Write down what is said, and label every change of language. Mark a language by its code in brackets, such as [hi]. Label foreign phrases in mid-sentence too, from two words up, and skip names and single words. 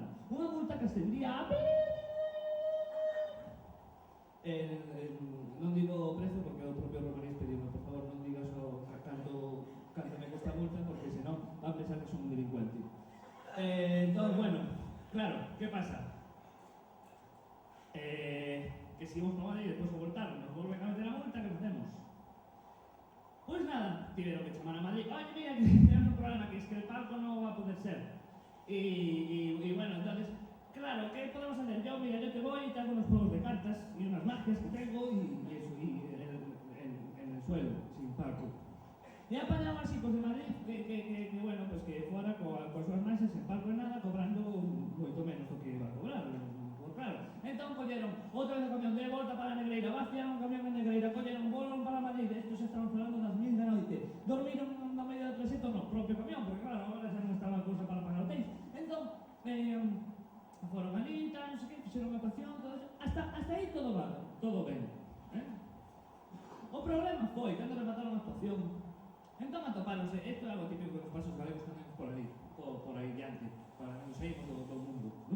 [gl] Unha multa que ascendía a... non digo o prezo porque o propio Romarín pediu, por favor, non digas canto me cuesta a multa porque senón va a pensar que son un delincuente. Entón, bueno, claro, que pasa? Que si vamos a Madrid e despois o voltar nos volven a meter a multa, que facemos? Pois nada, tiveron que chamar a Madrid. [es] Oye, mira, que tenemos un problema, que es que el palco no va a poder ser. Y bueno, entonces, claro, ¿qué podemos hacer? Yo, mira, yo te voy y te hago unos juegos de cartas y unas magias que tengo y eso, y en el suelo, sin palco. [gl] E apañaba así cos de Madrid, que bueno, pues que fora coas súas magias, en palco e nada, cobrando moito menos do que iba a cobrar. Claro, entón colleron outra vez o camión de volta para Negreira, vaciaron o camión en Negreira, colleron, volon para Madrid, estos estaban falando das 1000 da noite, dormiron na media do trayecto no propio camión, porque claro, agora xa non estaba a cousa para pagar hotéis, entón, foron ali, tal, non sei que, fixeron a actuación, todo eso, hasta aí todo ben, O problema foi, cando remataron a actuación, entón atopáronse, isto é algo típico que nos pasa os galegos tamén por aí diante, para nos saímos do mundo, non?